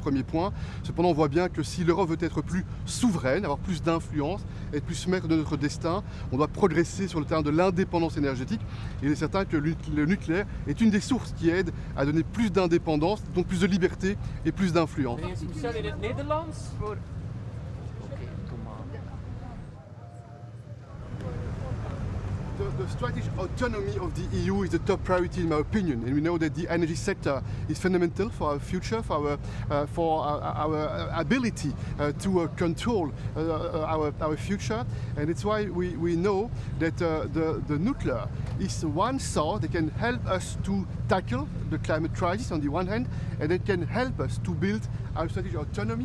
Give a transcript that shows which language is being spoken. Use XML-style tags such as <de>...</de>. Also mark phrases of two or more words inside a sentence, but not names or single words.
<fr>C'est un premier point. Cependant, on voit bien que si l'Europe veut être plus souveraine, avoir plus d'influence, être plus maître de notre destin, on doit progresser sur le terrain de l'indépendance énergétique. Et il est certain que le nucléaire est une des sources qui aide à donner plus d'indépendance, donc plus de liberté et plus d'influence.</fr> <nl>Speciaal in het Nederlands voor... Oké, kom maar.</nl> <en>The strategic autonomy of the EU is the top priority in my opinion, and we know that the energy sector is fundamental for our future, for our ability to control our future, and it's why we know that the nuclear is one source that can help us to tackle the climate crisis on the one hand, and it can help us to build our strategic autonomy.</en>